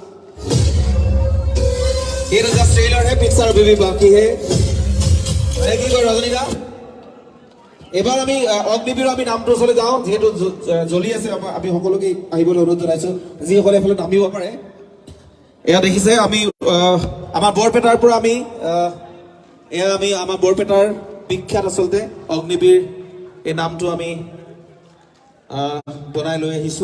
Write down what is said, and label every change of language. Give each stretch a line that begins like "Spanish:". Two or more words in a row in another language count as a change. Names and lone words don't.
Hindi: ये तो
English: just trailer
Hindi: है, पिक्चर अभी भी बाकी है।
Assamese: কি কয় ৰজনীদা, এবাৰ আমি অগ্নিবীৰ আমি নামটো ওচৰলৈ যাওঁ। যিহেতু জ্বলি আছে, আমি সকলোকে আহিবলৈ অনুৰোধ জনাইছোঁ। যিসকলে এইফালে নামিব পাৰে। এয়া দেখিছে আমি আমাৰ বৰপেটাৰ পৰা আমি আমাৰ বৰপেটাৰ বিখ্যাত আচলতে অগ্নিবীৰ এই নামটো আমি বনাই লৈ আহিছোঁ।